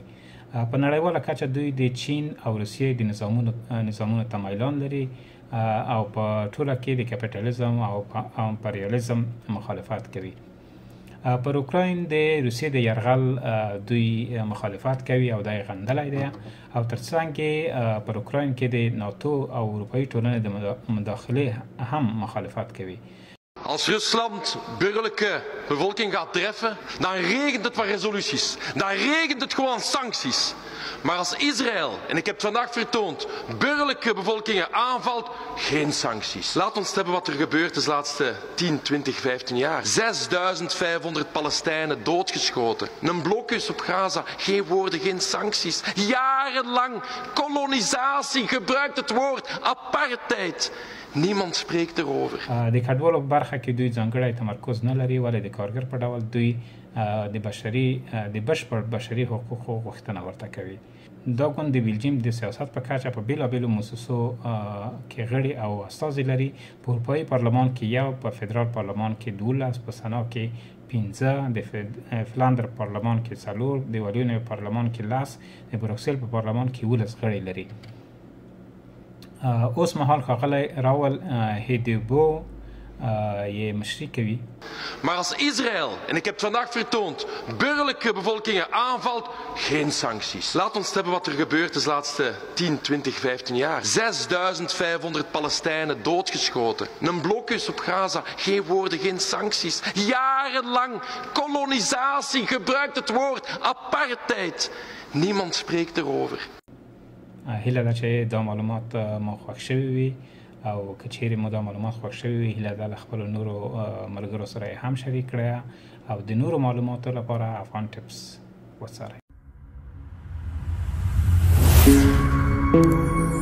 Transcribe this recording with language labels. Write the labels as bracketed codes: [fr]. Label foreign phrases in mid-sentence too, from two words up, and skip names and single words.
[ps] په نړیواله کچه دوی د چین او روسیې د نظامونو ته میلان لري او په ټوله کې د کپیټالیزم او امپریالیزم مخالفت کوي. پر اوکراین د روسیې د یرغل دوی مخالفت کوي او دا یې غندلی دی او ترڅنګ پر اوکراین کې د ناتو او اروپایي ټولنې د مداخلې هم مخالفت کوي. [nl] Als Rusland burgerlijke bevolking gaat treffen, dan regent het van resoluties. Dan regent het gewoon sancties. Maar als Israël, en ik heb het vandaag vertoond, burgerlijke bevolkingen aanvalt, geen sancties. Laat ons hebben wat er gebeurd is de laatste 10, 20, 15 jaar. 6500 Palestijnen doodgeschoten. Een blokhuis op Gaza, geen woorden, geen sancties. Jarenlang kolonisatie, gebruikt het woord apartheid. Niemand spreekt erover. [ps] د کډوالو په برخه کې دوی ځانګړی تمرکز نه لري ولې د کارګر په ډول دوی د بشپړ بشري حقوقو غوښتنه ورته کوي. دا ګوند د بلجیم د سیاست په کچه په بیلابیلو مؤسسو کې غړي او استازي لري. په اروپایي پارلمان کې یو، په فدرال پارلمان کې 12، په سنا کې 15، د فلاندر پارلمان کې 4، د والونیا پارلمان کې 10، د بروکسل په پارلمان کې 11 غړي لري. اوس مهال ښاغلی راول هیدیبو je مشري کوي. [nl] Maar als Israël, en ik heb het vandaag vertoond, burgerlijke bevolkingen aanvalt, geen sancties. Laat ons hebben wat er gebeurd is de laatste 10, 20, 15 jaar. 6500 Palestijnen doodgeschoten. Een blokhuis op Gaza, geen woorden, geen sancties. Jarenlang kolonisatie, gebruikt het woord apartheid. Niemand spreekt erover. [ps] هیله ده چې دا معلومات مو خوښ شوي وي او که چیرې مو دا معلومات خوښ شوي وي، هیله ده له خپلو نورو ملګرو سره یې هم شریک کړئ او د نورو معلوماتو لپاره افغان ټپس وڅارئ.